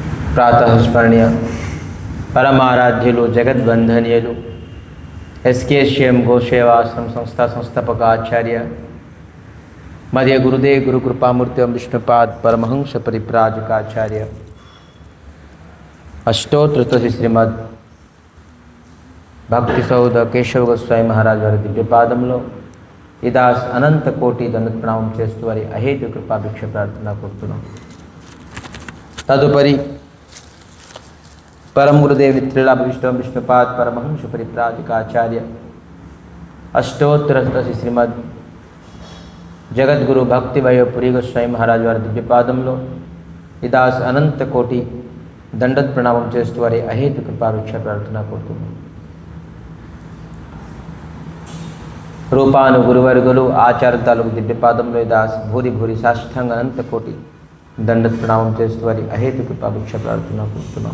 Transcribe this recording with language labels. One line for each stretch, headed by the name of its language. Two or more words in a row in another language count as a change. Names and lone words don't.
Telugu: ప్రాతః స్మరణీయ పరమారాధ్యులు జగద్వందనీయులు ఎస్కేఎస్ఎం గోసేవాశ్రమ సంస్థాపక ఆచార్య మధ్య గురుదేవ్ గురు కృపామూర్తి విష్ణుపాద్ పరమహంస పరిప్రాజకాచార్య అష్టోత్తర శ్రీమద్ భక్తి సౌధ కేశవ గోస్వామి మహారాజ్ వారి దివ్యపాదంలో ఇదాస్ అనంత కోటి దండ ప్రణామం చేస్తూ వారి అహేతు కృపాభిక్ష ప్రార్థన కోరుతున్నాం. తదుపరి
Sanskrit: परम गुरुदेव त्रिलाभ विष्णुपाद परमहंस परिप्राजकाचार्य अष्टोत्तर श्रीमद जगद्गुरु भक्तिवयो पुरी गोस्वामी महाराज
Telugu: वाరి దివ్యపాదంలో ఇదాస్ అనంత కోటి దండత్ ప్రణామం చేస్తూ వారి అహేతు కృపాభిక్ష ప్రార్థన కోరుతున్నాం. రూపాను గురువర్గులు ఆచార్య తాలూకు దివ్యపాదంలో ఇదాస్ భూరి భూరి సాష్టాంగ అనంత కోటి దండత్ ప్రణామం చేస్తూ వారి అహేతు కృపాభిక్ష ప్రార్థన కోరుతున్నాం.